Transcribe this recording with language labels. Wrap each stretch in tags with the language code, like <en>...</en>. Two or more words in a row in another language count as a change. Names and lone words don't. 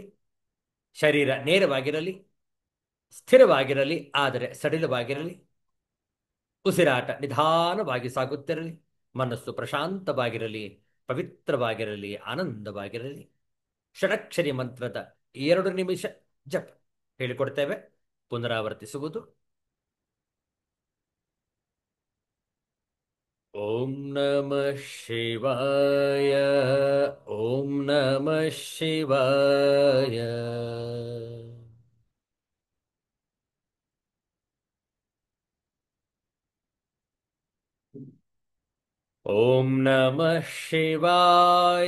<kn>ಶರೀರ ನೇರವಾಗಿರಲಿ, ಸ್ಥಿರವಾಗಿರಲಿ, ಆದರೆ ಸಡಿಲವಾಗಿರಲಿ. ಉಸಿರಾಟ ನಿಧಾನವಾಗಿ ಸಾಗುತ್ತಿರಲಿ. ಮನಸ್ಸು ಪ್ರಶಾಂತವಾಗಿರಲಿ, ಪವಿತ್ರವಾಗಿರಲಿ, ಆನಂದವಾಗಿರಲಿ. ಷಡಕ್ಷರಿ ಮಂತ್ರದ 2 ನಿಮಿಷ ಜಪ ಹೇಳಿಕೊಡ್ತೇವೆ. ಪುನರಾವರ್ತಿಸುವುದು.</kn> <sa>ಓಂ ನಮಃ ಶಿವಾಯ. ಓಂ ನಮಃ ಶಿವಾಯ. ಓಂ ನಮಃ ಶಿವಾಯ.</sa>